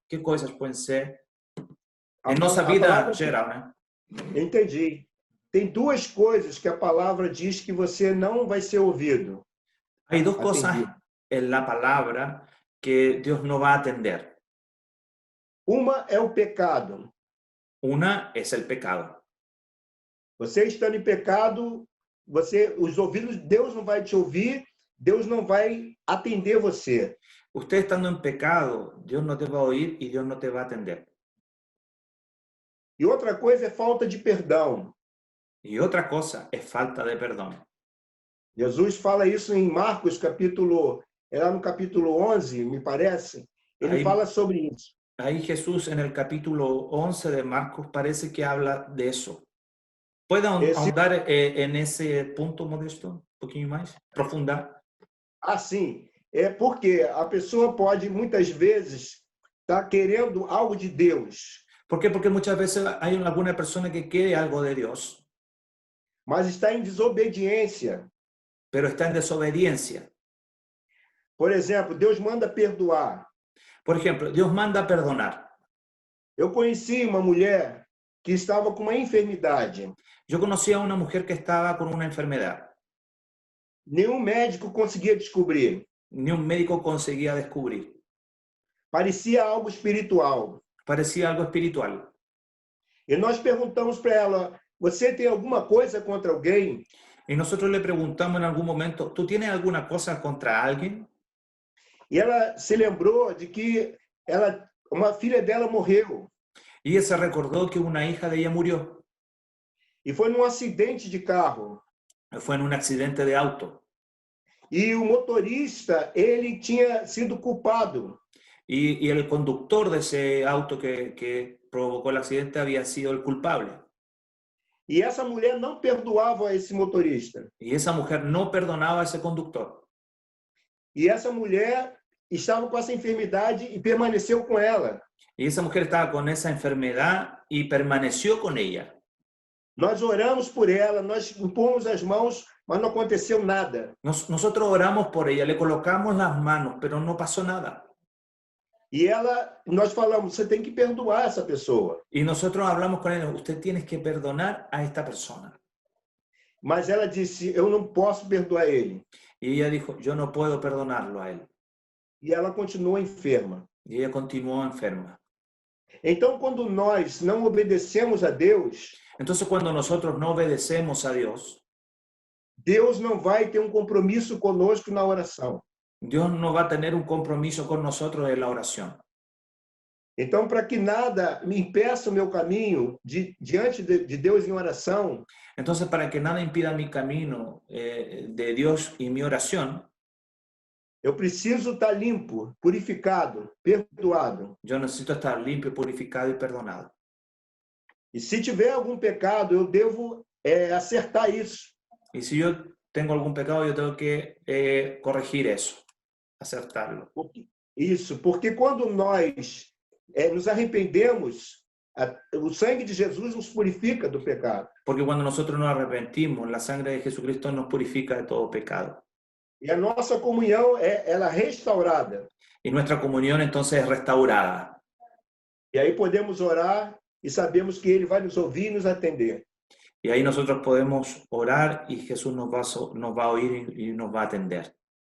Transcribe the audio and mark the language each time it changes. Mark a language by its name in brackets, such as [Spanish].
[Portuguese] Que coisas podem ser em nossa vida palavra, geral, né? Entendi. Tem duas coisas que a palavra diz que você não vai ser ouvido. [Spanish] Hay dos cosas [Portuguese] Atendido. [Spanish] en la palabra que Dios no va a atender. [Portuguese] Uma é o pecado. [Spanish] Una es el pecado. [Portuguese] Você estando em pecado, os ouvidos, Deus não vai te ouvir, Deus não vai atender você. [Spanish] Usted estando en pecado, Dios no te va a oír y Dios no te va a atender. [Portuguese] E outra coisa é falta de perdão. [Spanish] Y otra cosa es falta de perdón. [Portuguese] Jesus fala isso em Marcos, lá no capítulo 11, me parece. Ele Aí- fala sobre isso. [Spanish] Ahí Jesús en el capítulo 11 de Marcos parece que habla de eso. ¿Puede ahondar en ese punto, Modesto? Un poquito más, profundar. [Portuguese] Assim, é porque a pessoa pode, muitas vezes, estar querendo algo de Deus, [Spanish] ¿Por qué? Porque muchas veces hay alguna persona que quiere algo de Dios, [Portuguese] mas está em desobediência. [Spanish] pero está en desobediencia. [Portuguese] Por exemplo, Deus manda perdoar. [Spanish] Por ejemplo, Dios manda perdonar. [Portuguese] Eu conheci uma mulher que estava com uma enfermidade. [Spanish] Yo conocí a una mujer que estaba con una enfermedad. [Portuguese] Nenhum médico conseguia descobrir. [Spanish] Ni un médico conseguía descubrir. [Portuguese] Parecia algo espiritual. [Spanish] Parecía algo espiritual. [Portuguese] E nós perguntamos para ela, você tem alguma coisa contra alguém? [Spanish] Y nosotros le preguntamos en algún momento, ¿tú tienes alguna cosa contra alguien? [Portuguese] E ela se lembrou de que uma filha dela morreu. [Spanish] Y ella se recordó que una hija de ella murió. [Portuguese] E foi num acidente de carro. [Spanish] Fue en un accidente de auto. [Portuguese] E o motorista, ele tinha sido culpado. [Spanish] Y el conductor de ese auto que provocó el accidente había sido el culpable. [Portuguese] E essa mulher não perdoava esse motorista. [Spanish] Y esa mujer no perdonaba a ese conductor. [Portuguese] E essa mulher estava com essa enfermidade e permaneceu com ela. [Spanish] Y esa mujer estaba con esa enfermedad y permaneció con ella. [Portuguese] Nós oramos por ela, nós impomos as mãos, mas não aconteceu nada. [Spanish] Nosotros oramos por ella, le colocamos las manos, pero no pasó nada. [Portuguese] E nós falamos, você tem que perdoar essa pessoa. [Spanish] Y nosotros hablamos con ella, usted tiene que perdonar a esta persona. [Portuguese] Mas ela disse, eu não posso perdoar ele. [Spanish] Y ella dijo, yo no puedo perdonarlo a él. [Portuguese] E ela continua enferma. [Spanish] Y ella continuó enferma. [Portuguese] Então, quando nós não obedecemos a Deus, [Spanish] Entonces, cuando nosotros no obedecemos a Dios, [Portuguese] Deus não vai ter um compromisso conosco na oração. [Spanish] Dios no va a tener un compromiso con nosotros en la oración. [Portuguese] Então, para que nada me impeça o meu caminho diante de Deus em oração, [Spanish] Entonces, para que nada impida mi camino de Dios y mi oración, [Portuguese] eu preciso estar limpo, purificado, perdoado. [Spanish] yo necesito estar limpio, purificado y perdonado. [Portuguese] E se tiver algum pecado, eu devo acertar isso. [Spanish] Y si yo tengo algún pecado, yo tengo que corregir eso, acertarlo. [Portuguese] Porque quando nós nos arrependemos, o sangue de Jesus nos purifica do pecado. [Spanish] Porque cuando nosotros nos arrepentimos, la sangre de Jesucristo nos purifica de todo pecado. [Portuguese] E a nossa comunhão ela é restaurada. [Spanish] Y nuestra comunión entonces es restaurada. [Portuguese] E aí podemos orar e sabemos que Ele vai nos ouvir e nos atender. [Spanish] Y ahí nosotros podemos orar y Jesús nos va a oír y nos va a atender.